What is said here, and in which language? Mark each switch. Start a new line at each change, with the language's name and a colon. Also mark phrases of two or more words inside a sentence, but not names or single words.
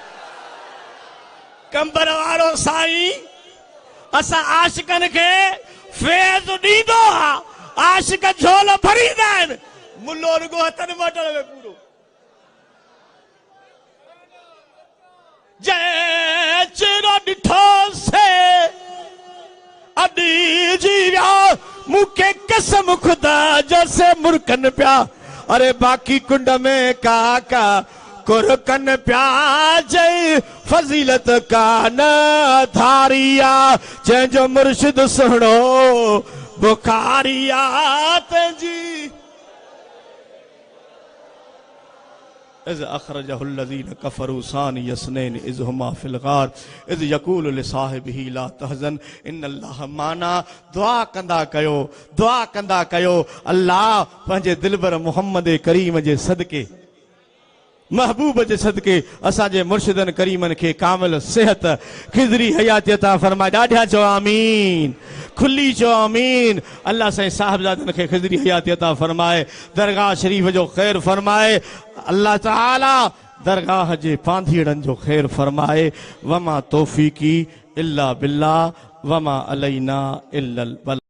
Sindhi: कंबर वारो साईं असां आशिकनि खे फैज़ ॾींदो आ आशिक झोल भरींदा आहिनि मुल्लो रुगो हथनि मटण में पूरो। जंहिं चिरो ॾिठोसे अॾी जी विया मूंखे कसम खुदा जो से मुर्कन पिया। अरे बाकी कुंड में काका कुरकन पिया जय फजीलत का न धारिया जंहिंजो मुर्शिद सुणो बुखारिया तंहिंजी
Arabic: إذ أخرجه الذين كفروا ثاني اثنين إذ هما في الغار إذ يقول لصاحبه لا تحزن إن الله معنا.
Sindhi: दुआ कंदा कयो अल्लाह पंहिंजे दिलबर मुहम्मद करीम जे सदके महबूब जे सदके असांजे मुर्शिदन करीमन खे कामिल सेहत खिज़री हयाती अता फरमाए। ॾाढा चओ आमीन, खुली चओ आमीन। अल्लाह साईं साहिबजादन खे खिज़री हयाती अता फरमाए, दरगाह शरीफ जो ख़ैर फरमाए। अल्लाह ताला दरगाह जे पांधीड़न जो ख़ैर फरमाए।
Arabic: وما توفيقي إلا بالله وما علينا إلا البلاغ.